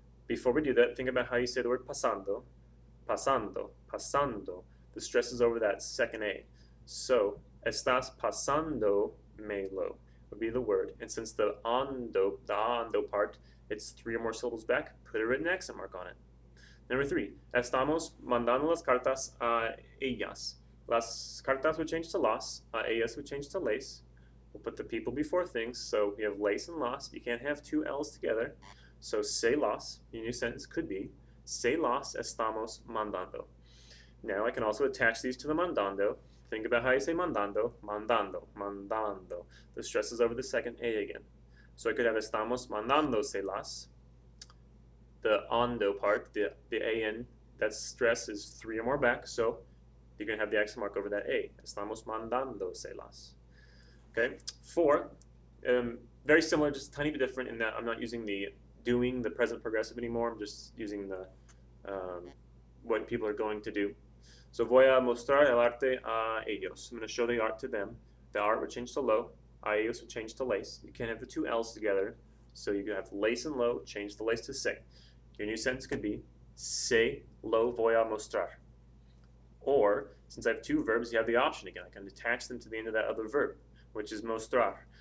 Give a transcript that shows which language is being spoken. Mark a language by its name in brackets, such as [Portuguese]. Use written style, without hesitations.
[English] Before we do that, think about how you say the word pasando. Pasando, pasando. The stress is over that second A. So, [Spanish] estás pasando me lo [English] would be the word. And since the ando part, it's 3 or more syllables back, put a written accent mark on it. Number 3, [Spanish] estamos mandando las cartas a ellas. [English] Las cartas would change to las, ellas would change to les. We'll put the people before things, so we have les and las. You can't have 2 L's together. So se las, your new sentence could be, [Spanish] se las estamos mandando. [English] Now I can also attach these to the mandando. Think about how you say mandando, mandando, mandando. The stress is over the second A again. So I could have [Spanish] estamos mandando se las. [English] The ando part, the AN, that stress is 3 or more back, so you're going to have the accent mark over that A. [Spanish] Estamos mandando se las. [English] Okay? 4, very similar, just a tiny bit different in that I'm not using the doing, the present progressive anymore. I'm just using the what people are going to do. [Spanish] So voy a mostrar el arte a ellos. [English] I'm going to show the art to them. The art would change to lo. A ellos would change to lace. You can't have the two L's together. So you could have lace and lo, change the lace to se. Your new sentence could be [Spanish] se lo voy a mostrar. [English] Or, since I have two verbs, you have the option again. I can attach them to the end of that other verb, which is mostrar.